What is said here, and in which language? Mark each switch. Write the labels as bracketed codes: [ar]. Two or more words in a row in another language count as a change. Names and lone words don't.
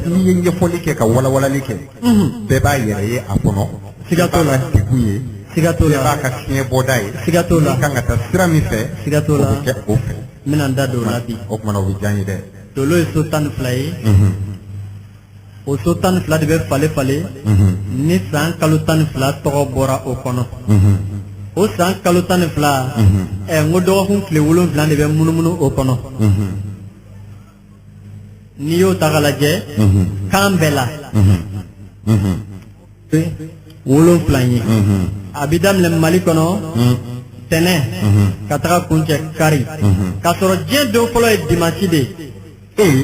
[bm] donc n'i ye ɲɛfɔli kɛ ka walawalali kɛ bɛɛ b'a yɛrɛ ye a kɔnɔ siga t'o la degun ye siga t'o la bɛɛ b'a ka fiɲɛ bɔda ye siga t'o la i kan ka taa sira min fɛ siga t'o la o bɛ kɛ o fɛ. n bɛna n da don o la bi o kumana o bɛ diya n ye dɛ. dolo ye so 12 ye o so 12 de bɛ fale fale ni san kalo 12 tɔgɔ bɔra o kɔnɔ o san kalo 12 n ko dɔgɔkun tile 7 de bɛ munumunu o kɔnɔ n'i y'o ta k'a lajɛ kan bɛɛ la 7 ye a bɛ daminɛ Mali kɔnɔ tɛnɛn ka taga kuncɛ kari k'a sɔrɔ diɲɛ don fɔlɔ ye dimanche de ye.